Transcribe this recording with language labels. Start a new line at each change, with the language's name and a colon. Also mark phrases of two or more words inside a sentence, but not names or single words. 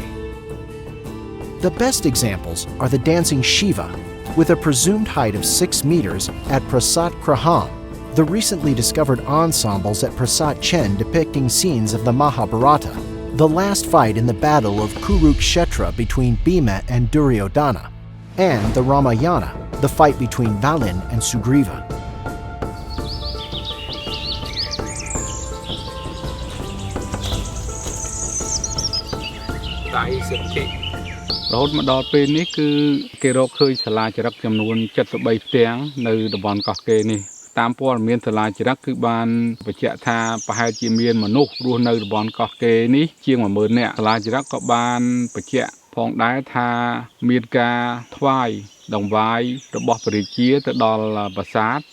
English: The best examples are the dancing Shiva, with a presumed height of 6 meters at Prasat Kraham, the recently discovered ensembles at Prasat Chen depicting scenes of the Mahabharata, the last fight in the Battle of Kurukshetra between Bhima and Duryodhana, and the Ramayana, the fight between Valin and Sugriva.
Khmer: Road មកដល់ពេលនេះគឺគេរកឃើញសាលាចរិកចំនួន73ផ្ទាំងនៅតំបន់កោះកេរនេះតាមព័ត៌មានសាលាចរិកគឺបានបញ្ជាក់ថាប្រហែលជាមានមនុស្សរស់នៅ តំបន់កោះកេរនេះជាង 10000 នាក់សាលាចរិកក៏បានបញ្ជាក់ផងដែរថាមានការថ្វាយដង្វាយរបស់ព្រះរាជាទៅដល់ប្រាសាទ